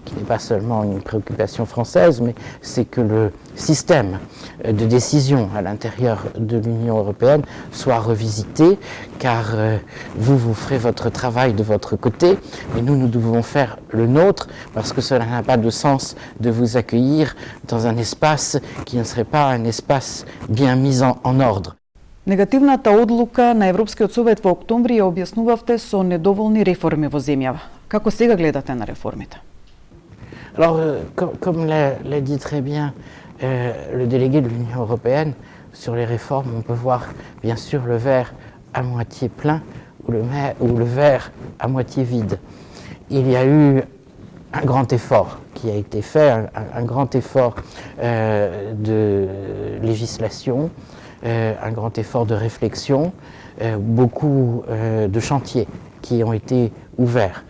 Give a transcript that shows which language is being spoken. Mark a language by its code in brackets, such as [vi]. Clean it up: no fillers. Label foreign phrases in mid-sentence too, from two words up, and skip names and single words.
[fr] n'est pas seulement une préoccupation française, mais c'est que le système de décision à l'intérieur de l'Union européenne soit revisité, car vous ferez votre travail de votre côté, mais nous devons faire le nôtre, parce que cela n'a pas de sens de vous accueillir dans un espace qui ne serait pas un espace bien mis en ordre. [mk] Негативната одлука на Европскиот совет во октомври ја објаснувавте со недоволни реформи во земјава. Како сега гледате на реформите? [fr] Alors, comme l'a dit très bien le délégué de l'Union européenne, sur les réformes, on peut voir bien sûr le verre à moitié plein ou le verre à moitié vide. Il y a eu un grand effort qui a été fait, un grand effort de législation, un grand effort de réflexion, beaucoup de chantiers qui ont été ouverts.